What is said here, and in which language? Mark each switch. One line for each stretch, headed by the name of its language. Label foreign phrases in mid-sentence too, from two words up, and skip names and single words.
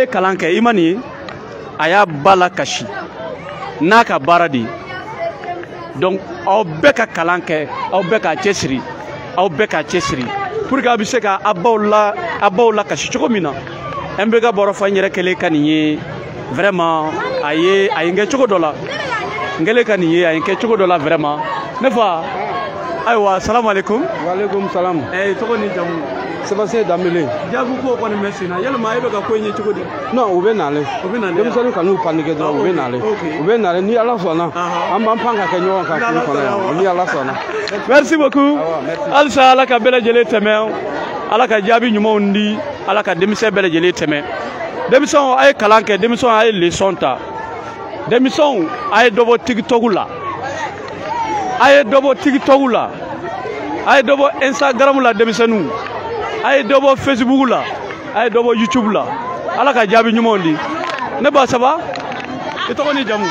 Bambara: ye kalan kɛ i ma nin ye a y'a ba la kasi n'a ka baara de donc aw bɛɛ ka kalan kɛ aw bɛɛ ka cɛsiri
French: pour que
Bambara: a bɛ se ka a baw la kasi cogo min na an bɛ ka baro fɔ n yɛrɛ kɛlen ka nin ye vraiment a ye n kɛ cogo dɔ la n kɛlen ka nin ye a ye n kɛ cogo dɔ la vraiment ne fa ayiwa
Arabic: salamu alaikum wa alaikum salam
Bambara: tɔgɔ ni jamu Sébastien Dambélé jaabi ko kɔni mɛ sen na yalima e bɛ ka ko in ye cogo di non u bɛ nalen denmisɛnninw ka n'u paniquer dɔrɔn u bɛ nalen ni ala sɔnna an b'an pan ka kɛ ɲɔgɔn kan furu kɔnɔ yan ni ala sɔnna
French: merci beaucoup
Bambara: halisa ala ka bɛɛ lajɛlen tɛmɛ ala ka jaabi ɲumanw di ala ka denmisɛn bɛɛ lajɛlen tɛmɛ denmisɛnw a ye kalan kɛ denmisɛnw a ye leçon ta denmisɛnw a ye dɔ bɔ tiktok la a ye dɔ bɔ Instagram la denmisɛnninw a ye dɔ bɔ Facebook la a ye dɔ bɔ YouTube la ala ka jaabi ɲumanw di ne ba saba i tɔgɔ ni jamu